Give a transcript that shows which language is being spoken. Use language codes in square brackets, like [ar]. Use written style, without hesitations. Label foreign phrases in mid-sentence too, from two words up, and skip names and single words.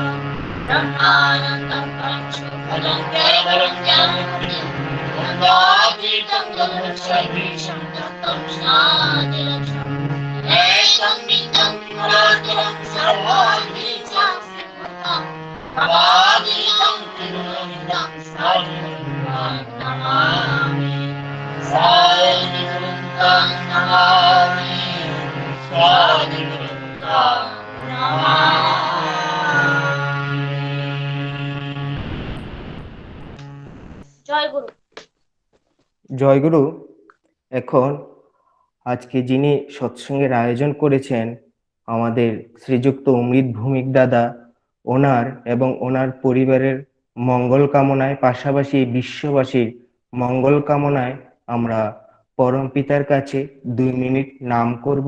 [sa] ब्रह्मानन्दं परमशुभदं केवलं ज्ञानमूर्तिं द्वन्द्वातीतं गगनसदृशं तत्त्वं शान्तिलक्ष्यम् एकं नित्यं पुरातनं सर्वाद्वितीयं श्रीमन्तं भवादीतं तिरुवनितं साधुगुरुं नमामि, साधुगुरुं नमामि, साधुगुरुं नमामि। [bn] জয় গুরু। জয় গুরু। এখন আজকে যিনি সৎসঙ্গের আয়োজন করেছেন আমাদের শ্রীযুক্ত অমৃত ভৌমিক দাদা, ওনার এবং ওনার পরিবারের মঙ্গল কামনায়, পাশাপাশি বিশ্ববাসীর মঙ্গল কামনায় আমরা পরম পিতার কাছে 2 মিনিট নাম করব।